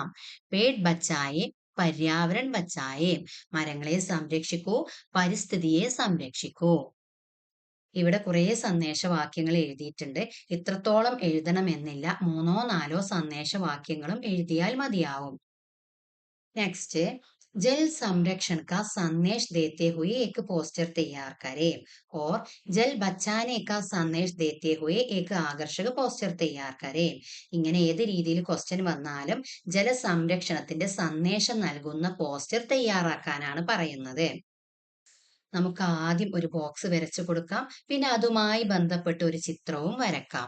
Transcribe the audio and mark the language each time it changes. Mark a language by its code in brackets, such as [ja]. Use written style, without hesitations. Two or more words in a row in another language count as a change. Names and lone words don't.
[hi] पेड़ बचाएं पर्यावरण बचाएं, [ml] മരങ്ങളെ സംരക്ഷിക്കൂ, പരിസ്ഥിതിയെ സംരക്ഷിക്കൂ. ഇവിടെ കുറെ സന്ദേശവാക്യങ്ങൾ എഴുതിയിട്ടുണ്ട്. ഇത്രത്തോളം എഴുതണമെന്നില്ല, 3-4 സന്ദേശവാക്യങ്ങളും എഴുതിയാൽ മതിയാവും. നെക്സ്റ്റ്, [hi] जल संरक्षण का संदेश देते हुए एक पोस्टर तैयार करें और जल बचाने का സന്ദേശം देते हुए एक आकर्षक पोस्टर तैयार करें. [ml] ഇങ്ങനെ ഏത് രീതിയിൽ ക്വസ്റ്റ്യൻ വന്നാലും ജലസംരക്ഷണത്തിന്റെ സന്ദേശം നൽകുന്ന പോസ്റ്റർ തയ്യാറാക്കാനാണ് പറയുന്നത്. നമുക്ക് ആദ്യം ഒരു ബോക്സ് വരച്ചു കൊടുക്കാം, പിന്നെ അതുമായി ബന്ധപ്പെട്ട ഒരു ചിത്രവും വരക്കാം.